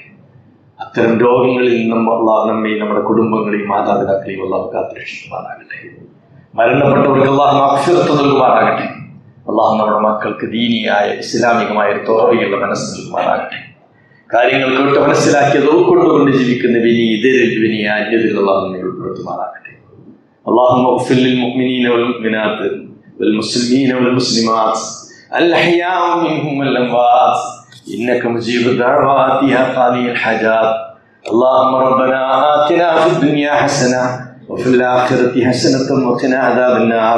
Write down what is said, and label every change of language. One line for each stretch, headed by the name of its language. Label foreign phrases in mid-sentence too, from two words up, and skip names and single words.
Malayalam: അത്തരം രോഗങ്ങളിൽ നിന്നും അല്ലാഹു നമ്മെയും നമ്മുടെ കുടുംബങ്ങളെയും മാതാപിതാക്കളെയും അല്ലാഹു കാത്തുരക്ഷിക്കുമാറാകട്ടെ. മരണപ്പെട്ടവർക്ക് അല്ലാഹു മഗ്ഫിറത്ത് നൽകുമാറാകട്ടെ. അല്ലാഹു നമ്മുടെ മക്കൾക്ക് ദീനിയായ ഇസ്ലാമികമായ ഒരു തോറയുള്ള മനസ്സ് നൽകുമാറാകട്ടെ. കാര്യങ്ങൾ കേട്ട് മനസ്സിലാക്കിയത് ഉൾക്കൊണ്ടുകൊണ്ട് ജീവിക്കുന്ന വിനീതരിൽ അന്യതിൽ അല്ലാഹു നമ്മെ ഉൾപ്പെടുത്തുമാറാകട്ടെ.
Arabic: اللهم اغفر للمؤمنين والمؤمنات والمسلمين والمسلمات الأحياء منهم والأموات إنك مجيب الدعوات يا قاضي الحاجات. اللهم ربنا آتنا في الدنيا حسنة وفي الآخرة حسنة وقنا عذاب النار.